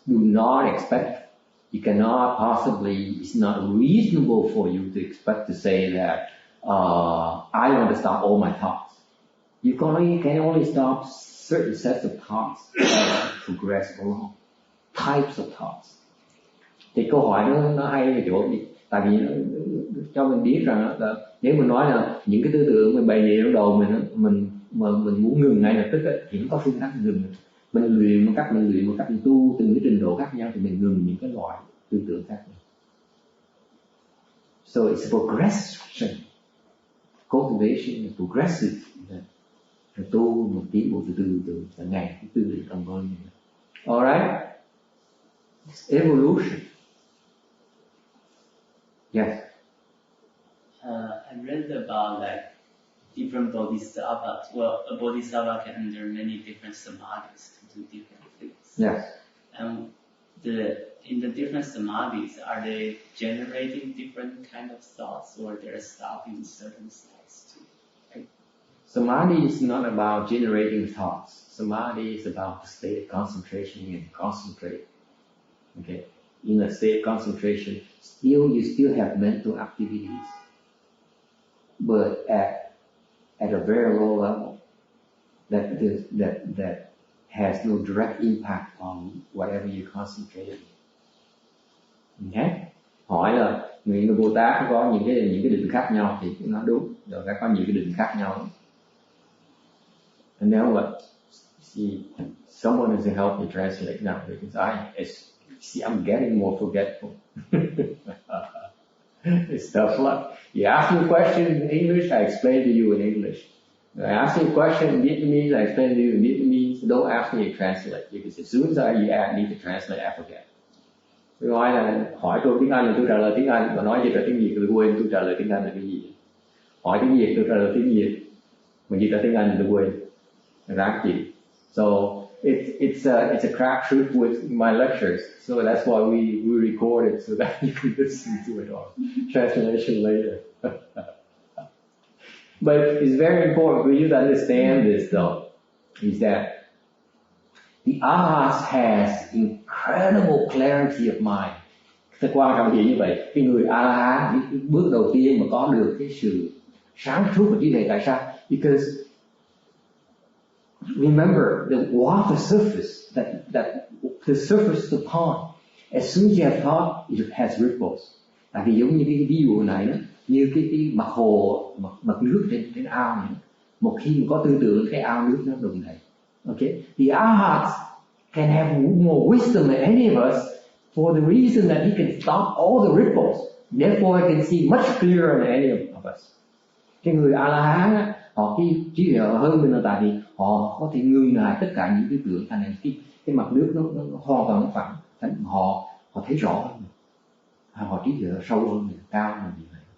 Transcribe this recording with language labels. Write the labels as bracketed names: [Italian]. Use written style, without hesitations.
[English] Do not expect, you cannot possibly, it's not reasonable for you to expect to say that, I want to stop all my thoughts. You can only stop certain sets of thoughts as you progress along. Types of thoughts. [Vietnamese] Thì câu hỏi đó nó hay ở chỗ gì? Tại vì cho mình biết rằng là nếu mình nói là những cái tư tưởng mình bày về trong đầu mình muốn ngừng ngay lập tức thì nó có phương pháp ngừng. Mình luyện một cách mình tu từng cái trình độ khác nhau thì mình ngừng những cái loại tư tưởng khác nhau. [English] So it's a progression. Cultivation is progressive. [Vietnamese] Rồi tu một tiến bộ từ từ ngày thứ tư đến tầm hơn. [English] Alright? It's evolution. Yes. I read about like different bodhisattvas. Well, a bodhisattva can enter many different samadhis to do different things. Yes. And in the different samadhis, are they generating different kind of thoughts, or they're stopping certain thoughts too? Right? Samadhi is not about generating thoughts. Samadhi is about the state of concentration. You can concentrate. Okay. In a state of concentration, you still have mental activities, but at a very low level that has no direct impact on whatever you concentrate on. Okay? [Vietnamese] Hỏi là người Bồ Tát có những cái định khác nhau thì nó đúng, rồi có những cái định khác nhau. [English] And now what? See, someone has to help me translate now because I'm getting more forgetful. It's tough luck. You ask me a question in English, I explain to you in English. I ask you a question in Vietnamese, I explain to you in Vietnamese. Don't ask me to translate because as soon as I need to translate, I forget. [Vietnamese] Tôi nói là hỏi tôi tiếng Anh là tôi trả lời tiếng Anh, và nói gì là tiếng Việt tôi quên tôi trả lời tiếng Anh là cái gì. Hỏi tiếng Việt tôi trả lời tiếng Việt, mà gì là tiếng Anh tôi quên. Ráng chịu. [English] So it's a crapshoot with my lectures. So that's why we record it so that you can listen to it on translation later. But it's very important for you to understand this though, is that the Arhats has incredible clarity of mind. [Vietnamese] Thật quan trọng gì như vậy? Cái người A-la-hán, cái bước đầu tiên mà có được cái sự sáng suốt của trí tuệ. Tại sao? [English] Because remember the water surface, that the surface of the pond, as soon as you have thought, it has ripples. [Vietnamese] Tại vì giống như cái ví dụ này đó, như cái mặt hồ, mặt nước trên ao này, một khi mà có tư tưởng, cái ao nước nó đụng đầy. [English] Okay, the arhats can have more wisdom than any of us, for the reason that he can stop all the ripples. Therefore, he can see much clearer than any of us. [Vietnamese] Cái người A-la-hán á, họ cái trí tuệ hơn mình là tại vì họ có thể ngưng lại tất cả những tư tưởng, thành ra cái mặt nước nó hoàn toàn phẳng, họ thấy rõ hơn mình, họ trí tuệ sâu hơn mình, cao hơn mình.